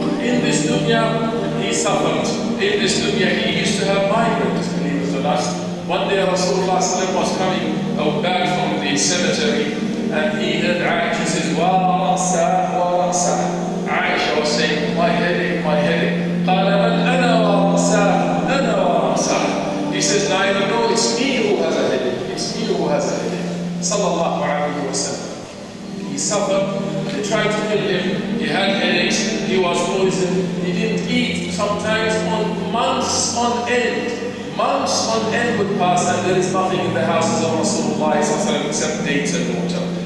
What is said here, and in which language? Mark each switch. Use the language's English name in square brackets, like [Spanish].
[English] In this dunya, he suffered. In this dunya, he used to have migraines, believe it or not. One day, Rasulullah was coming back from the cemetery, and he heard Aisha says, [Arabic] "Wa ra'sah, wa ra'sah." [English] Aisha was saying, "My headache, my headache." [Arabic] قال من أنا ورأساه, أنا ورأساه. [English] He says, "Neither, no, it's me who has a headache. It's me who has a headache." Sallallahu alayhi wa sallam. He suffered. They tried to kill him. He had headaches. He was poisoned. He didn't eat. Sometimes on months on end. Months on end would pass, and there is nothing in the houses of Rasulullah except dates and water.